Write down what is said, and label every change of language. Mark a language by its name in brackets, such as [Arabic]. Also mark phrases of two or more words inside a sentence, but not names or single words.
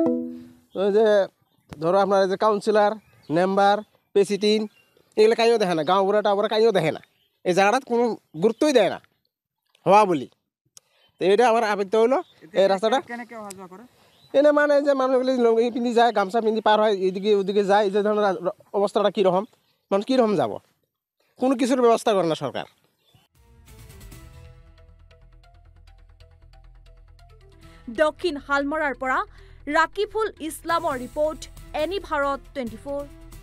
[Bangla] ওই যে ধরো আপনার যে কাউন্সিলর, মেম্বার, প্রেসিডেন্ট এগুলো কাইও দেখে না, গাঁও বুড়া টাউরা কাইও দেখে না, এই জায়গাটাত কোনো গুরুত্বই দেয় না হওয়া বলি। তো এটা আমার আবেগ হইলো এই রাস্তাটা এনে মানে যে মানুষগুলি পিন্ধি যায়, গামছা পিন্ধি পার হয়, এদিকে ওদিকে যায়। এই যে ধরনের অবস্থাটা কীরকম, মানুষ কীরকম যাব, কোনো কিছুর ব্যবস্থা করে না সরকার। [Assamese] দক্ষিণ হালমাৰাৰ পৰা ৰাকিফুল ইছলামৰ ৰিপৰ্ট, এনি ভাৰত 24।